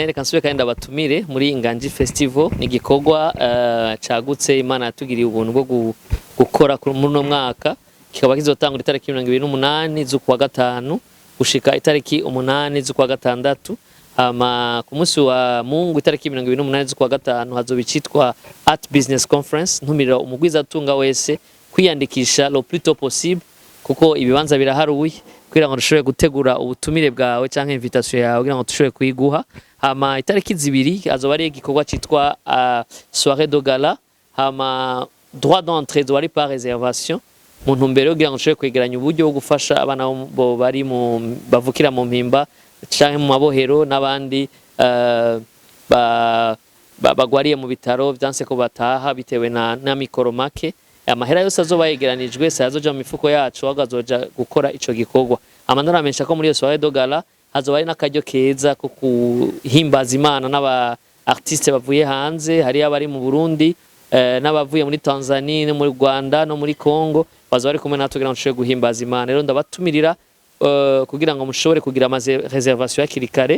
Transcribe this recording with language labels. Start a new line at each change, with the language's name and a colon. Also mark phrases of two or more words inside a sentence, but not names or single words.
Rundi: Reka nsubire kandi abatumire muri Inganji Festival. Ni igikorwa cagutse Imana yatugiriye ubuntu bwo gukora muri no mwaka, kikaba kizotangura itariki 28 z'ukwa gatanu gushika itariki 8 z'ukwa gatandatu. Ku munsi wa Mungu itariki 28 z'ukwa gatanu hazobicitwa Art Business Conference. Ntumira umugwiza atunga wese kwiyandikisha
French: le plus tôt possible
Rundi: kuko ibibanza biraharuye kugira ngo dushobore gutegura ubutumire bwawe canke invitation yawe kugira ngo dushobore kuyiguha. Itariki zibiri azoba ari igikorwa citwa
French: soirée de gala, droit d'entrée doit
Rundi: ari
French: par réservation
Rundi: mu ntumbero kugira ngo dushobore kwegeranya uburyo bwo gufasha abana bo bari bavukira mu mpimba canke mu mabohero n'abandi bagwariye mu bitaro vyanse ko bataha bitewe na mikoro make. Amahera yose azoba yegeranijwe sayazoja mu mifuko yacu agazoja gukora ico gikorwa. Amanora amenyesha ko muri iyo
French: soirée de gala
Rundi: hazoba ari n'akaryo keza ko kuhimbaza Imana n'aba artiste bavuye hanze, hari abari mu Burundi n'abavuye muri Tanzania no muri Rwanda no muri Congo, bazoba ari kumwe natwe kugira ngo dushobore guhimbaza Imana. Rero ndabatumirira kugira ngo mushobore kugira reservation ya kirikare.